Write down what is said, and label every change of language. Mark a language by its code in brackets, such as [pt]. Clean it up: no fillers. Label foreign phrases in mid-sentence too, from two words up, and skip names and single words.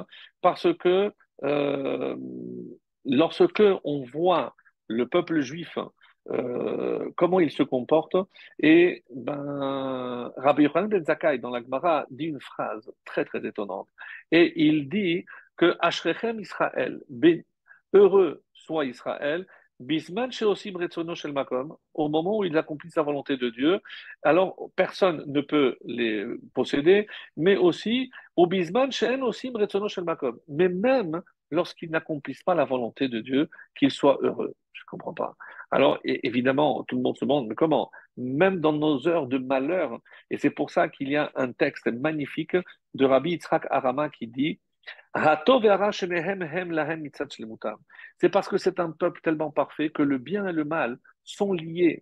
[fr] Parce que euh, lorsque on voit le peuple juif, comment il se comporte, et ben, Rabbi Yochanan ben Zakkai, dans la Gemara, dit une phrase très très étonnante. Et il dit que [he] אשריכם ישראל, [fr] heureux soit Israël, [he] בזמן שעושים רצונו של מקום, [fr] au moment où ils accomplissent la volonté de Dieu, alors personne ne peut les posséder, mais aussi au [he] בזמן שאין עושים רצונו של מקום, [fr] mais même lorsqu'ils n'accomplissent pas la volonté de Dieu, qu'ils soient heureux. Je ne comprends pas. Alors, évidemment, tout le monde se demande, mais comment? Même dans nos heures de malheur, et c'est pour ça qu'il y a un texte magnifique de Rabbi Yitzhak Arama qui dit c'est parce que c'est un peuple tellement parfait que le bien et le mal sont liés.